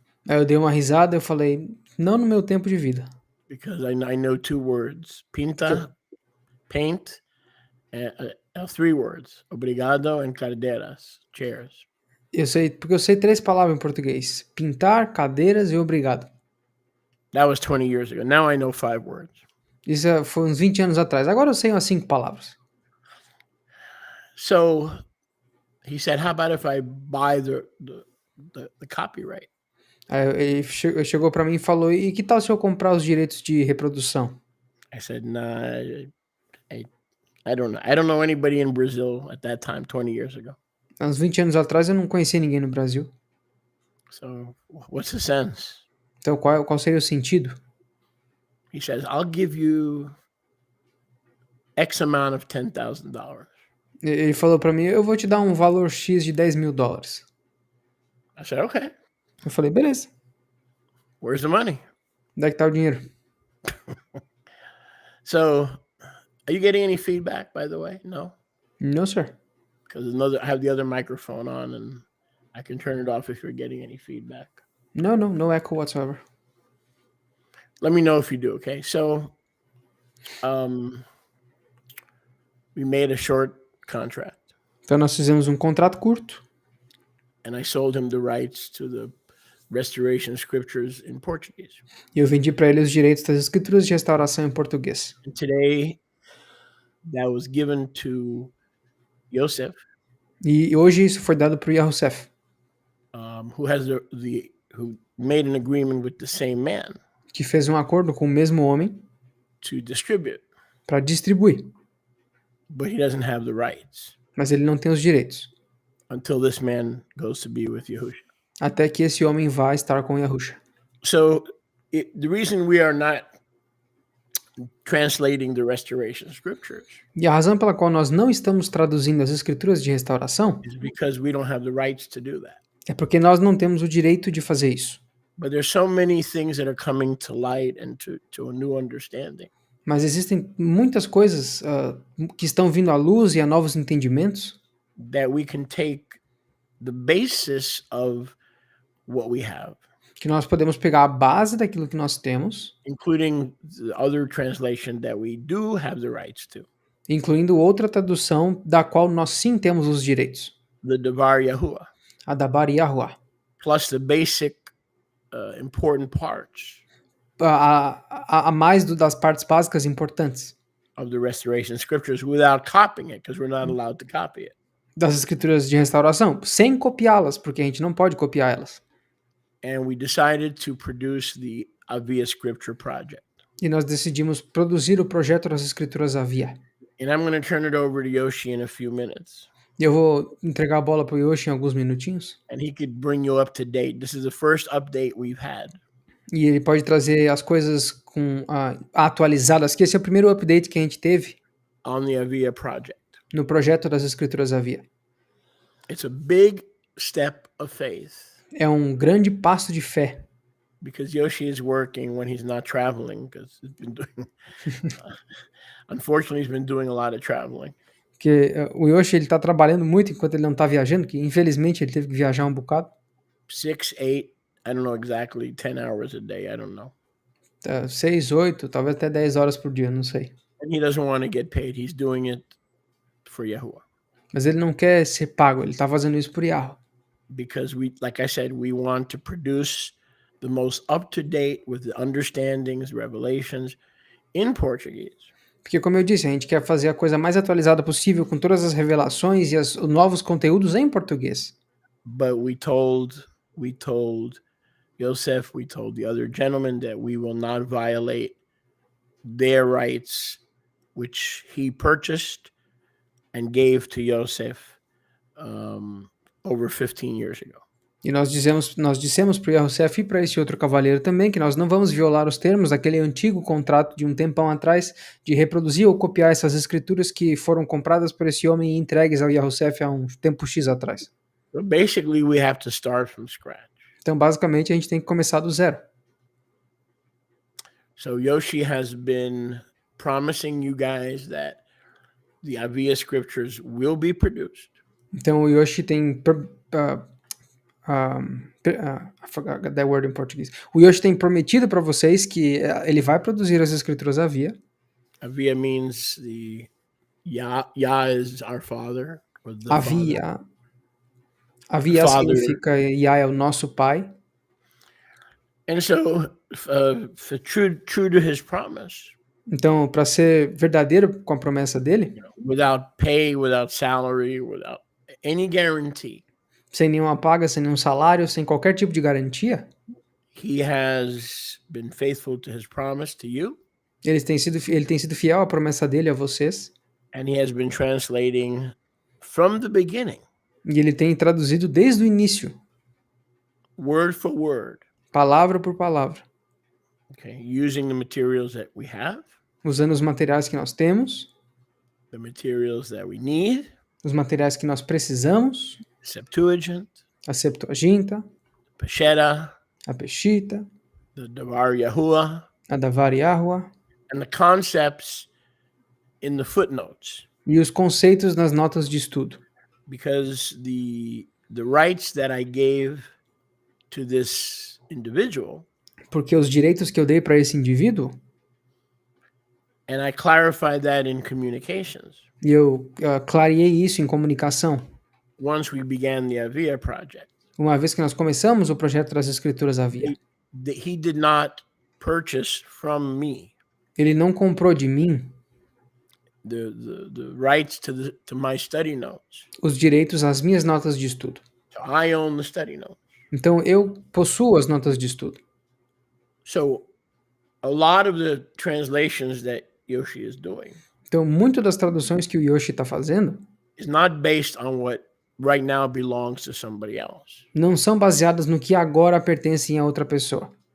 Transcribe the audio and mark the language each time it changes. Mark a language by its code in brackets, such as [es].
[pt] Aí eu dei uma risada e eu falei, não no meu tempo de vida. [en] Because I know two words, paint, and 3 words, obrigado and cadeiras, chairs. [pt] Porque eu sei 3 palavras em português, pintar, cadeiras e obrigado. [en] That was 20 years ago. Now I know 5 words. [pt] Isso foi uns 20 anos atrás. Agora eu sei umas 5 palavras. [en] So he said, how about if I buy the copyright? [pt] Aí ele chegou para mim e falou, e que tal se eu comprar os direitos de reprodução? [en] I said, nah, I don't know. I don't know anybody in Brazil at that time, 20 years ago. [pt] Há uns 20 anos atrás eu não conhecia ninguém no Brasil. [en] So what's the sense? [pt] Então qual seria o sentido? [en] He says, I'll give you X amount of $10,000. [pt] Ele falou para mim, eu vou te dar um valor X de $10.000. [en] I said, okay. [pt] Eu falei, beleza. [en] Where's the money? [pt] Onde é que tá o dinheiro? [en] So, are you getting any feedback, by the way? No? No, sir. Because I have the other microphone on and I can turn it off if you're getting any feedback. No echo whatsoever. Let me know if you do, okay? So, we made a short contract. [pt] Então nós fizemos um contrato curto. [en] And I sold him the rights to the restoration scriptures in Portuguese. [pt] E eu vendi para ele os direitos das escrituras de restauração em português. [en] And today, that was given to Yosef. [pt] E hoje isso foi dado para o Yahusef, [en] who has who made an agreement with the same man [pt] que fez um acordo com o mesmo homem [en] to distribute, [pt] para distribuir. [en] but he doesn't have the rights [pt] Mas ele não tem os direitos, [en] until this man goes to be with Yahushua. [pt] até que esse homem vá estar com Yahusha. [en] So the reason we are not translating the restoration scriptures [pt] E a razão pela qual nós não estamos traduzindo as escrituras de restauração [en] is because we don't have the rights to do that. [pt] é porque nós não temos o direito de fazer isso. [en] But there's so many things that are coming to light and to a new understanding [pt] Mas existem muitas coisas que estão vindo à luz e a novos entendimentos [en] that we can take the basis of what we have, [pt] que nós podemos pegar a base daquilo que nós temos, [en] including the other translation that we do have the rights to, [pt] incluindo outra tradução da qual nós sim temos os direitos, [en] the Devar Yahuwah, [pt] a da Bar Yahuwah. [en] plus the basic important parts [pt] A mais das partes básicas importantes [en] of the restoration scriptures without copying it, because we're not allowed to copy it. [pt] das escrituras de restauração, sem copiá-las, porque a gente não pode copiar elas. [en] And we decided to produce the Aviyah Scripture Project. [pt] E nós decidimos produzir o projeto das Escrituras Aviyah. [en] And I'm going to turn it over to Yoshi in a few minutes. [pt] E eu vou entregar a bola para o Yoshi em alguns minutinhos. [en] And he could bring you up to date. This is the first update we've had. [pt] E ele pode trazer as coisas atualizadas, que esse é o primeiro update que a gente teve [en] On the Aviyah Project. [pt] no projeto das Escrituras Aviyah. [en] It's a big step of faith. [pt] É um grande passo de fé. [en] Because Yoshi is working when he's not traveling, because he's been doing, unfortunately, he's been doing a lot of traveling. [pt] Porque o Yoshi ele está trabalhando muito enquanto ele não está viajando, que infelizmente ele teve que viajar um bocado. [en] 6, 8, I don't know exactly, 10 hours a day, I don't know. [pt] 6, 8, talvez até 10 horas por dia, não sei. [en] And he doesn't want to get paid. He's doing it for Yahuwah. [pt] Mas ele não quer ser pago, ele está fazendo isso por Yahweh. [en] Because we, like I said, we want to produce the most up-to-date with the understandings, revelations in Portuguese. [pt] Porque, como eu disse, a gente quer fazer a coisa mais atualizada possível com todas as revelações e os novos conteúdos em português. [en] But we told Yosef, we told the other gentlemen that we will not violate their rights, which he purchased and gave to Yosef over 15 years ago. [pt] E nós dissemos para o Yosef e para esse outro cavaleiro também que nós não vamos violar os termos daquele antigo contrato de um tempão atrás de reproduzir ou copiar essas escrituras que foram compradas por esse homem e entregues ao Yosef há um tempo X atrás. [en] So basically, we have to start from scratch. [pt] Então, basicamente, a gente tem que começar do zero. [en] So Yoshi has been promising you guys that the Aviyah scriptures will be produced. [pt] Então, o Yoshi tem [en] I forgot that word in [pt] português. O Yoshi tem prometido para vocês que ele vai produzir as escrituras Aviyah. [en] Aviyah means the Yah is our father. Or the Aviyah. [pt] Aviyah significa Yah é o nosso pai. [en] And so, for true to his promise. [pt] Então, para ser verdadeiro com a promessa dele, [en] without pay, without salary, without any guarantee. [pt] Sem nenhuma paga, sem nenhum salário, sem qualquer tipo de garantia. [en] He has been faithful to his promise to you. [pt] Ele tem sido fiel à promessa dele a vocês. [en] And he has been translating from the beginning. [pt] E ele tem traduzido desde o início. [en] Word for word. [pt] Palavra por palavra. [en] Okay, using the materials that we have. [pt] Usando os materiais que nós temos. [en] The materials that we need. [pt] Os materiais que nós precisamos. [en] Septuagint. [pt] A Septuaginta. [en] Peshitta. [pt] A Peshitta. [en] The Devar Yahuwah. [pt] A Devar Yahuwah. [en] And the concepts in the footnotes. [pt] E os conceitos nas notas de estudo. [en] Because the rights that I gave to this individual. [pt] Porque os direitos que eu dei para esse indivíduo. [en] And I clarified that in communications. [pt] E eu clareei isso em comunicação. [en] Once we began the Aviyah project. [pt] Uma vez que nós começamos o projeto das Escrituras Aviyah. [en] He did not purchase from me. [pt] Ele não comprou de mim [en] the rights to my study notes. [pt] Os direitos às minhas notas de estudo. [en] So I own the study notes. [pt] Então eu possuo as notas de estudo. [en] So a lot of the translations that Yoshi is doing. [pt] Então muito das traduções que o Yoshi está fazendo [en] is not based on what right now belongs to somebody else. [pt] Não são baseadas no que agora pertencem a outra pessoa.